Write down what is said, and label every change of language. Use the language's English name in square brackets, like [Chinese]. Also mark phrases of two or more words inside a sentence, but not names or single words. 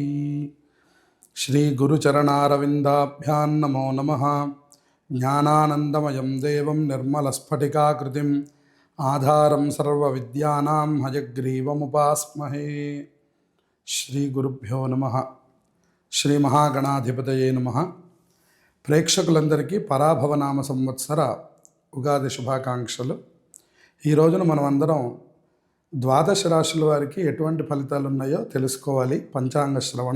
[Sanskrit] श्री गुरुचरणारविन्दाभ्यां नमो नमः। ज्ञानानन्दमयं देवं निर्मलस्फटिकाकृतिम् आधारं सर्वविद्यानां हयग्रीवमुपास्महे। श्री गुरुभ्यो नमः। శ్రీ మహాగణాధిపతయే నమః. [Telugu] ప్రేక్షకులందరికీ పరాభవనామ సంవత్సర ఉగాది శుభాకాంక్షలు. ఈ రోజున మనం అందరం ద్వాదశ రాశుల వారికి ఎటువంటి ఫలితాలు ఉన్నాయో తెలుసుకోవాలి. పంచాంగ శ్రవణం.